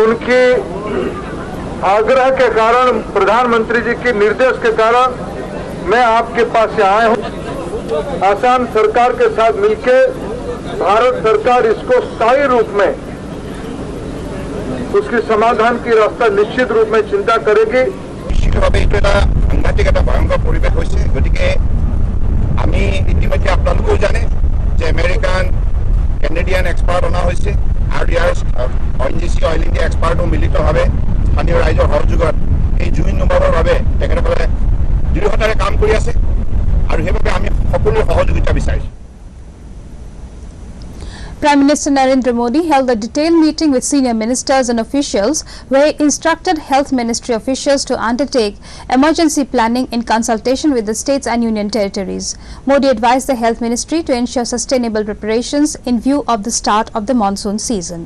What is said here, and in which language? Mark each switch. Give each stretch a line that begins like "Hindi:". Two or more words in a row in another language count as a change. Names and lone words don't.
Hindi: उनकी आग्रह के कारण, प्रधानमंत्री जी के निर्देश के कारण मैं आपके पास से आया हूँ। असम सरकार के साथ मिलकर भारत सरकार इसको स्थायी रूप में उसकी समाधान की रास्ता निश्चित रूप में चिंता करेगी।
Assamese: निश्चितভাৱে এইটো এটা সাংঘাতিক এটা ভয়ংকৰ পৰিৱেশ হৈছে। গতিকে আমি ইতিমধ্যে আপোনালোকেও জানে যে
English: American Canadian expert
Assamese: অনা হৈছে আৰু ইয়াৰ ONGC অইল ইণ্ডিয়া এক্সপাৰ্টো মিলিতভাৱে স্থানীয় ৰাইজৰ সহযোগত এই জুই নুমাবৰ বাবে তেখেতসকলে দৃঢ়তাৰে কাম কৰি আছে আৰু সেইবাবে আমি সকলোৰে সহযোগিতা বিচাৰিছোঁ।
English: Prime Minister Narendra Modi held a detailed meeting with senior ministers and officials where he instructed Health Ministry officials to undertake emergency planning in consultation with the states and union territories. Modi advised the Health Ministry to ensure sustainable preparations in view of the start of the monsoon season.